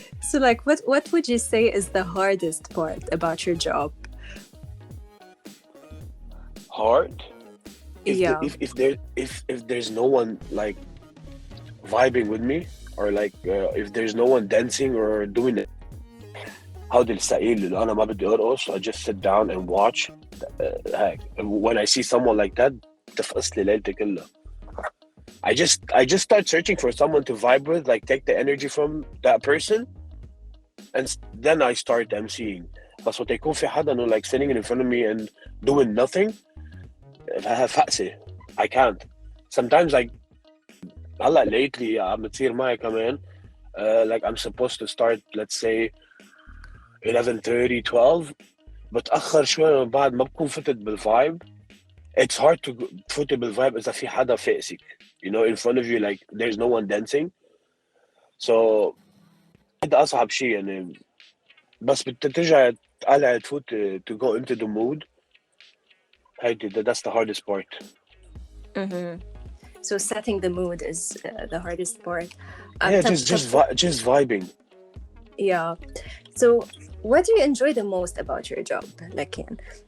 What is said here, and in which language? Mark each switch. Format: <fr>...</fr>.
<en>so like what would you say is the hardest part about your job? Hard. Yeah. If there's no one like vibing with me or like if there's no one dancing or doing it.</en> <ar>هودي السائل اللي أنا ما بدي أرقص.</ar> <en>I just sit down and watch.</en> <ar>هيك.</ar> <en>When I see someone like that</en> <ar>تفقس لي ليلتي كلها.</ar> <en>I just start searching for someone to vibe with, like take the energy from that person, and then I start emceeing.</en> <ar>بس وقت يكون في حدا إنه</ar> <en>like sitting in front of me and doing nothing,</en> <ar>فقسي.</ar> <en>I can't. Sometimes</en> <ar>هلا</ar> <en>lately</en> <ar>عم بتصير معي كمان.</ar> <en>Like I'm supposed to start, let's say 11:30, 12,</en> <ar>بتأخر شوي من بعد ما بكون فتت بالvibe.</ar> <en>It's hard to</en> <ar>تفوتي بالvibe</ar> <en>إذا في حدا فاقسك. You know, in front of you, like there's no one dancing.</en> <ar>So هذا أصعب شيء يعني. بس بترجع تقلع تفوت</ar> <en>to go into the mood. That's the hardest part. Mm-hmm. So setting the mood is the hardest part. Yeah, just vibing. Yeah. So what do you enjoy the most about your job, Lakin?</en>